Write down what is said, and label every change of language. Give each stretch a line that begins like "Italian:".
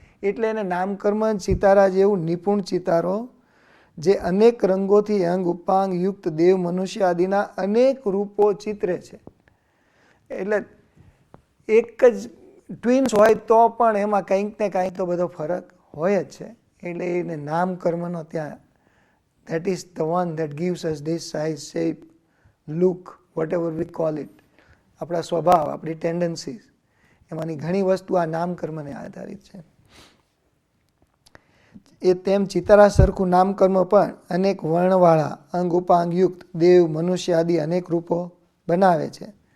Gujarati: એટલે એને નામકર્મ ચિતારા જેવું નિપુણ ચિતારો જે અનેક રંગોથી અંગ ઉપાંગ યુક્ત દેવ, મનુષ્ય આદિના અનેક રૂપો ચિત્રે છે. એટલે એક જ ટ્વિન્સ હોય તો પણ એમાં કંઈક ને કાંઈક તો બધો ફરક હોય જ છે. એટલે એને નામકર્મનો ત્યાં
English: that is the one that gives us this size, shape, look, whatever we call it.
Gujarati: આપણા સ્વભાવ, આપણી ટેન્ડન્સીસ, એમાંની ઘણી વસ્તુ આ નામકર્મને આધારિત છે. એ તેમ ચિતારા સરખું નામકર્મ પણ અનેક વર્ણવાળા અંગ ઉપાંગ યુક્ત દેવ, મનુષ્ય આદિ અનેક રૂપો બનાવે છે.